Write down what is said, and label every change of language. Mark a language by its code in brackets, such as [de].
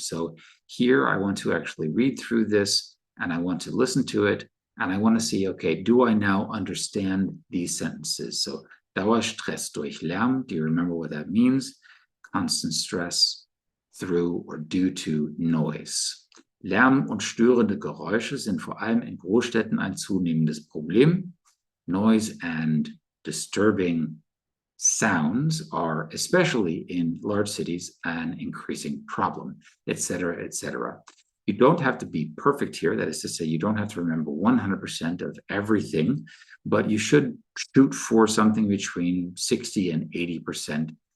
[en] So here I want to actually read through this, and I want to listen to it, and I want to see, okay, do I now understand these sentences? So [de] Dauerstress durch Lärm, [en] do you remember what that means? Constant stress through or due to noise. [de] Lärm und störende Geräusche sind vor allem in Großstädten ein zunehmendes Problem. [en] Noise and disturbing sounds are, especially in large cities, an increasing problem, etc., etc. You don't have to be perfect here. That is to say, you don't have to remember 100% of everything, but you should shoot for something between 60 and 80%.